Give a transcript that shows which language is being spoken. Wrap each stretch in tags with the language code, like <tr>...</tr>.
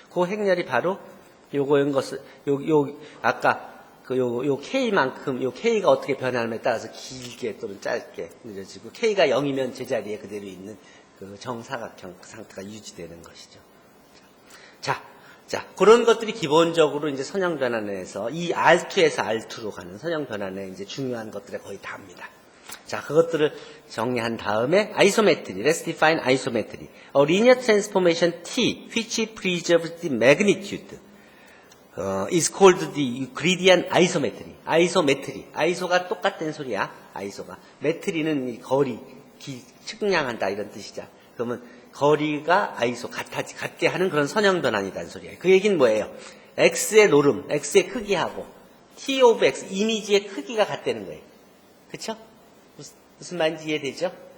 <ko>그 행렬이 바로 요거인 것을, 아까 요 K만큼, 요 K가 어떻게 변하느냐에 따라서 길게 또는 짧게 느려지고, K가 0이면 제자리에 그대로 있는 그 정사각형 상태가 유지되는 것이죠. 자, 그런 것들이 기본적으로 이제 선형 변환에서 이 R2에서 R2로 가는 선형 변환의 이제 중요한 것들에 거의 다입니다. 자, 그것들을 정리한 다음에 아이소메트리,</ko> <en>let's define isometry. A linear transformation T, which preserves the magnitude, is called the Euclidean isometry.</en> <ko>아이소가 똑같은 소리야. 아이소가. 메트리는 이 거리, 측량한다 이런 뜻이죠. 그러면 거리가 아이소 같게 하는 그런 선형 변환이라는 소리예요. 그 얘기는 뭐예요? X의 노름, X의 크기하고 T of X, 이미지의 크기가 같다는 거예요. 그쵸? 무슨 말인지 이해되죠?</ko>